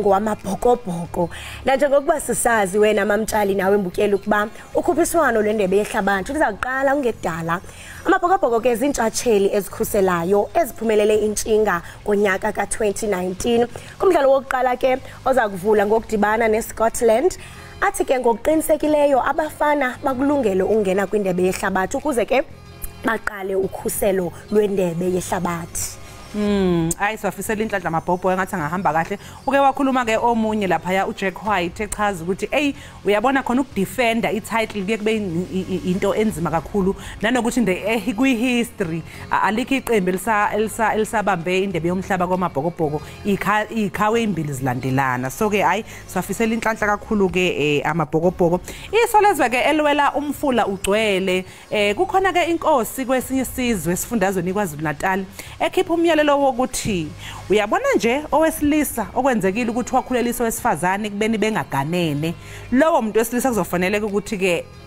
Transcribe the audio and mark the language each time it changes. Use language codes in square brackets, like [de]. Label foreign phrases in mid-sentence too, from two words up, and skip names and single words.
[xh] ngowamabhokobhoko la njengokuba sisazi wena mamtshali nawe embukeli ukuba ukhuphiswano lwendebe yehlabathi liza kuqala ungedala amabhokobhoko ke zintshatsheli ezikhuselayo eziphumelele intshinga ngonyaka ka2019 kumdlalo wokuqala ke oza kuvula ngokudibana neScotland athi ke ngokuqinisekileyo abafana bakulungele ungena kwindebe yehlabathi ukuze ke baqale ukhuselo lwendebe yehlabathi [zu] ayi safisela inhlanhla amabhobho engathi angahamba kahle uke wakhuluma ke omunye lapha ya uJack White echaza ukuthi hey uyabona khona ukudefenda ititle kuye kube into enzima kakhulu nanokuthi nje kwi history alikho iqembu elisabambe indebe yomhlaba kwamabhokobhoko ikhawe imbili zilandelana so ke hayi safisela inhlanhla kakhulu ke amabhokobhoko isolezwe ke elwela umfula ugcwele kukhona ke inkosi kwesinye isizwe esifundazweni kwaZulu Natal ekhipha umyalelo wokuthi uyabona nje owesilisa okwenzekile ukuthi wakhulelisa wesifazane kubeni bengaganene lowo muntu wesilisa kuzofanele ukuthi ke